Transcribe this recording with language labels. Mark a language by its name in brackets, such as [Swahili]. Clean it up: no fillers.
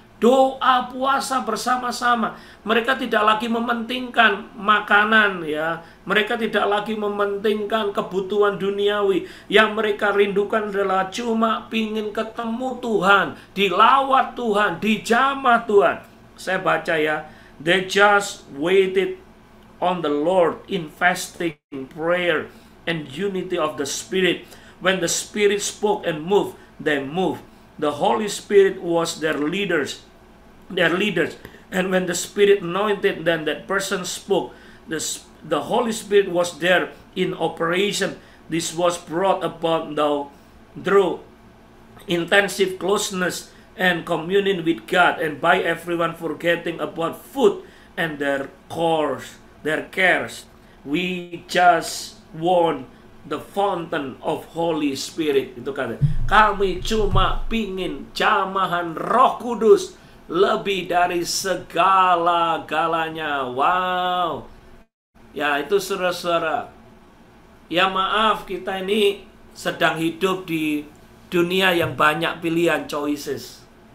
[Indonesian] Doa puasa bersama-sama. Mereka tidak lagi mementingkan makanan ya. Mereka tidak lagi mementingkan kebutuhan duniawi. Yang mereka rindukan adalah cuma pingin ketemu Tuhan, dilawat Tuhan, dijamah Tuhan. Saya baca ya. [English] They just waited on the Lord in fasting, prayer, and unity of the Spirit. When the Spirit spoke and moved, they moved. The Holy Spirit was their leaders. And when the Spirit anointed, then that person spoke. The Holy Spirit was there in operation. This was brought about through intensive closeness and communion with God, and by everyone forgetting about food and their cares. We just want the fountain of Holy Spirit. [Indonesian] Itu kata. Kami cuma pingin jamahan Roh Kudus lebih dari segala-galanya. Wow. Ya, itu saudara-saudara. Ya maaf, kita ini sedang hidup di dunia yang banyak pilihan, choices.